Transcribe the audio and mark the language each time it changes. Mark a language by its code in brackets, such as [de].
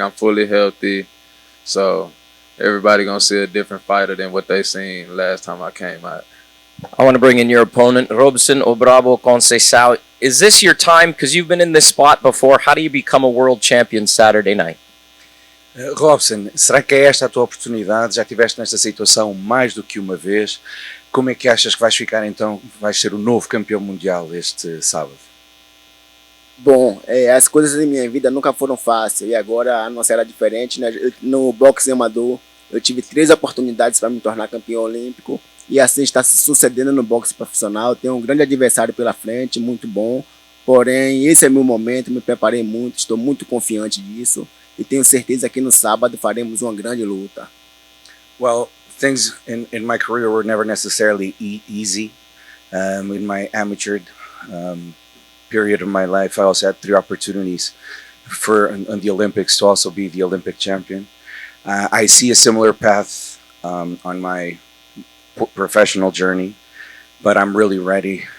[en] I'm fully healthy, so everybody gonna see a different fighter than what they seen last time I came out. I want to bring in your opponent, Robson Obrabo Conceição. Is this your time? Because you've been in this spot before. How do you become a world champion Saturday night? [pt] Robson, será que é esta a tua oportunidade? Já estiveste nesta situação mais do que uma vez. Como é que achas que vais ficar então, vais ser o novo campeão mundial este sábado? Bom, as coisas em minha vida nunca foram fáceis e agora a nossa era diferente, né? No boxe amador eu tive 3 oportunidades para me tornar campeão olímpico e assim está se sucedendo no boxe profissional. Tenho um grande adversário pela frente, muito bom, porém esse é meu momento, me preparei muito, estou muito confiante disso e tenho certeza que no sábado faremos uma grande luta. [en] Well, things in my career were never necessarily easy. In my amateur period of my life, I also had 3 opportunities on the Olympics to also be the Olympic champion. I see a similar path on my professional journey, but I'm really ready.